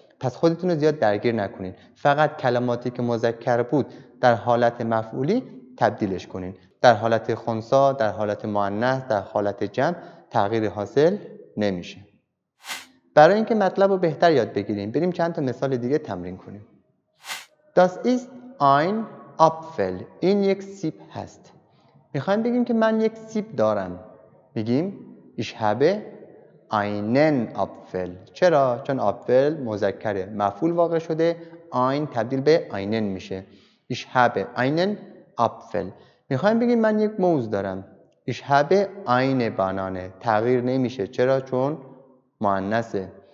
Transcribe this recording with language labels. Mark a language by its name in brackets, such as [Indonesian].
[Persian] پس خودتون رو زیاد درگیر نکنین، فقط کلماتی که مذکر بود در حالت مفعولی تبدیلش کنین، در حالت خنثی، در حالت مؤنث، در حالت جمع تغییر حاصل نمیشه. برای اینکه مطلب رو بهتر یاد بگیریم بریم چند تا مثال دیگه تمرین کنیم. [German] Das ist ein Apfel. [Persian] این یک سیب هست. میخوایم بگیم که من یک سیب دارم. میگیم [German] ich habe einen Apfel. [Persian] چرا؟ چون Apfel مذکره، مفعول واقع شده، ein تبدیل به einen میشه. [German] ich habe einen Apfel. [Persian] میخوایم بگیم من یک موز دارم. [German] ich habe eine Banane. [Persian] تغییر نمیشه. چرا؟ چون مؤنثه.